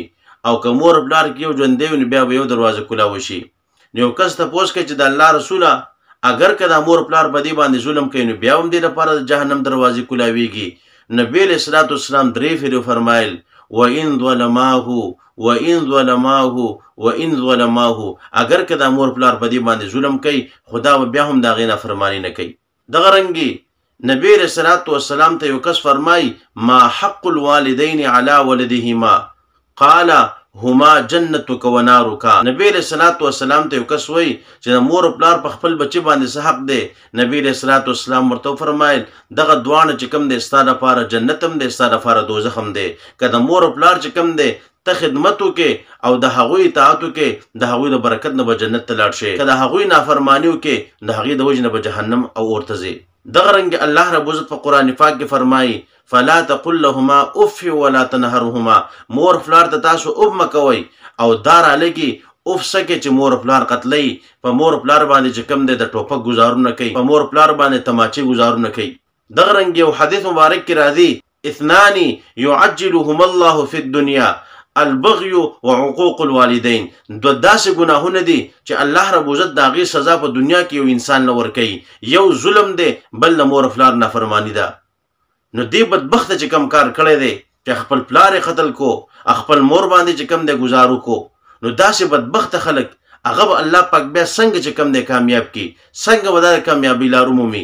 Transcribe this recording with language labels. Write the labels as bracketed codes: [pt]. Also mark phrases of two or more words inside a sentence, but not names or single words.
[ps] او که مور او پلار کې یو ژوندی وي، نو بیا به یو دروازه کولاوي شي. نو یو کس تپوس کوي چې د الله رسوله، اگر که د مور پلار په دې باندې ظلم کوي، نو بیا هم دې لپاره د جهنم دروازې کولاویږي. نبی [ar] علیہ الصلوۃ والسلام [ps] 3 فیرو فرمایل [ar] وَإِن ظَلَمَاهُ [ps] اگر که د مور پلار په دې باندې ظلم کوي، خدا به بیا هم د هغې نافرماني نه کوي. دغه رنګې نبی [ar] علیہ الصلوۃ والسلام [ps] ته یو کس فرمایي [ar] ما حق الوالدین علی ولدهما قال هما جنتک و نارک. [ps] نبی [ar] علیہ الصلوۃ والسلام [ps] ته یو کس وایي چې د مور پلار په خپل بچي باندې څه حق دی. نبی [ar] علیہ الصلوۃ والسلام [ps] ورته فرمایل دغه دواړه چې کوم دی ستا لپاره جنت هم دی، ستا لپاره دوزخ هم دی. که د مور پلار چې کوم دی ته خدمت وکې او د هغوی اطاعت وکې، د هغوی د برکت نه به جنت ته لاړ شې. که د هغوی نافرماني وکې، د هغې د وجې نه به جهنم او اور ته ځې. دغه رنګ الله رب عزت په قرآن پاک کې فرمایي [ar] فلا تقل لهما اف ولا تنهرهما. [ps] مور پلار ته تاسو اف مه کوئ او دا رالګي اف سکه چې مور پلار قتلوي. په مور پلار باندې چې کوم دی د ټوپک ګزارونه کوي، په مور پلار باندې تماچې ګزارونه کوي. دغه رنګ یو حدیث مبارک کې راځي [ar] اثنان يعجلهم الله في الدنيا البغي وعقوق الوالدين. [ps] داسې ګناهونه دي چې الله رب عزت د هغې سزا په دنیا کې یو انسان نه ورکوي. یو ظلم دی، بل د مور پلار نافرماني ده. نو دې بدبخته چې کم کار کړی دی چې خپل پلار یې قتل کو، خپل مور باندې چې کم دی گزار وکړو، نو داسې بدبخته خلک هغه به الله پاک بیا څنګه چې کم دی کامیاب کی، څنګه به دا کامیابي لار ومومي.